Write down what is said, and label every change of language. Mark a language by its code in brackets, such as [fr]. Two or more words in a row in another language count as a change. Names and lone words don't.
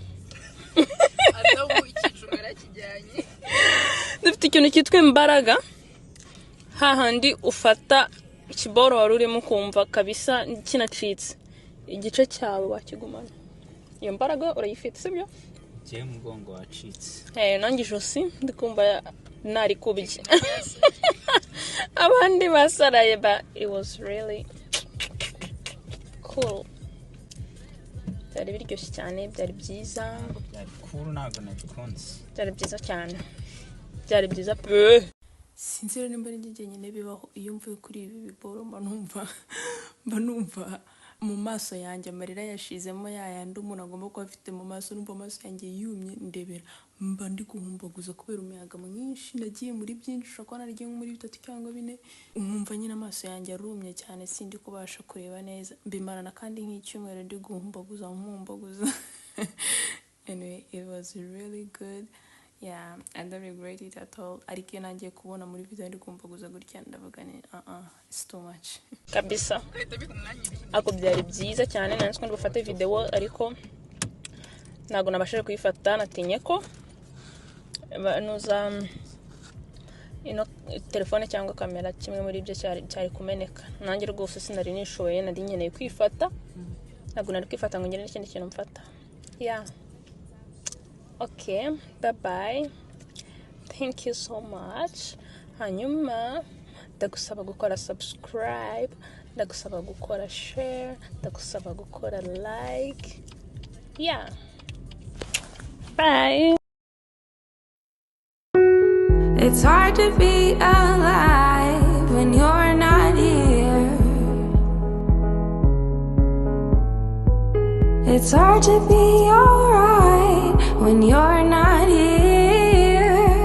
[rw] Dufite ikintu cyitwa imbaraga, hahandi ufata ikiboro wari urimo kumva kabisa kinacitse, igice cyawe wakigumana. Iyo mbaraga urayifite, sibyo? je mugongo wacitse. Nanjye ijosi ndikumva nari kubye. Abandi basaraye, [en] but it was really cool. [rw] Byari biryoshye cyane, byari byiza. Byari cool, ntabwo nabikunze. Byari byiza cyane, byari byiza pe. Sinzi rero nimba ari njye nyine bibaho, iyo mvuye kuri ibi biboro mba numva mu maso yanjye amarira yashizemo, yayandi umuntu agomba kuba afite mu maso. Numva amaso yanjye yumye, ndebera mba ndi guhumbaguza kubera umuyaga mwinshi. Nagiye muri byinshi, ushobora kuba naragiye muri 3 cyangwa 4. Nkumva nyine amaso yanjye arumye cyane, sindi kubasha kureba neza. Mbimarana kandi nk'icyumweru ndi guhumbaguza. [en] Anyway, it was really good. Yeah, I don't regret it at all. [rw] Ariko iyo nangiye kubona muri video ndi kumbaguza gutya, ndavuga ni [en] it's too much [rw] kabisa. Ako byari byiza cyane, nanjye ko ndufate video ariko ntago nabashije kuyifata, natinye ko nuza telefone cyangwa kamera kimwe muri ibyo cyari kumeneka. Nanjye rwose sinari nishoboye, nari nkeneye kwifata, ntago nari kwifata ngo ngire n'ikindi kintu mfata. [en] Yeah. Okay, bye bye. Thank you so much. [rw] Hanyuma ndagusaba gukora subscribe, ndagusaba gukora share, ndagusaba gukora like. [en] Yeah. Bye. It's hard to be alive when you're not here. It's hard to be alright when you're not here.